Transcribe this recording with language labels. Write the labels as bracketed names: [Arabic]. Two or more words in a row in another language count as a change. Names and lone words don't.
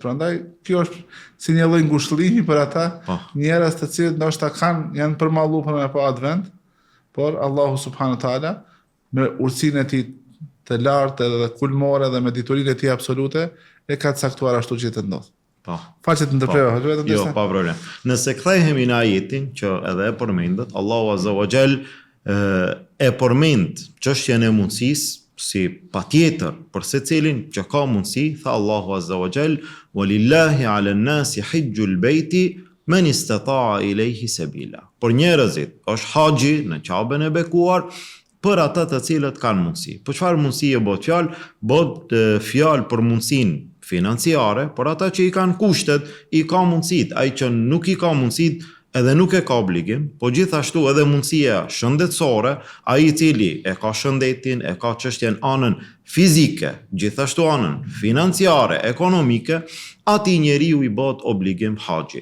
[Albanian] Prandaj kjo është si një lloj ngushëllimi për ata njerëz të cilët ndoshta janë përmalluar me pa advent, por Allahu [Arabic] سبحانه وتعالى [Albanian] me urtësinë e tij të lartë dhe kulmore dhe me diturinë e tij absolute e ka caktuar ashtu që të ndodh. Faqet ndërprerë, vetëm jo, pa problem. Nëse kthehemi në ajetin që edhe e përmendet, Allahu [Arabic] عز وجل [Albanian] e përmend çështjen e mundësisë si patjetër për secilin që ka mundësi, tha Allahu [Arabic] عز وجل, "ولله على الناس حج البيت من استطاع إليه سبيلا." [Albanian] Për njerëzit është haxhi në Ka'ben e bekuar për ata të cilët kanë mundësi. Për çfarë mundësie bëhet fjalë? Bëhet fjalë për mundësinë financiare, por ata që i kanë kushtet, i ka mundësit. Ai që nuk i ka mundësit, edhe nuk e ka obligim, po gjithashtu edhe mundësia shëndetësore, ai i cili e ka shëndetin, e ka çështjen anën fizike, gjithashtu anën financiare, ekonomike, ati njeriu i bëhet obligim haxhi.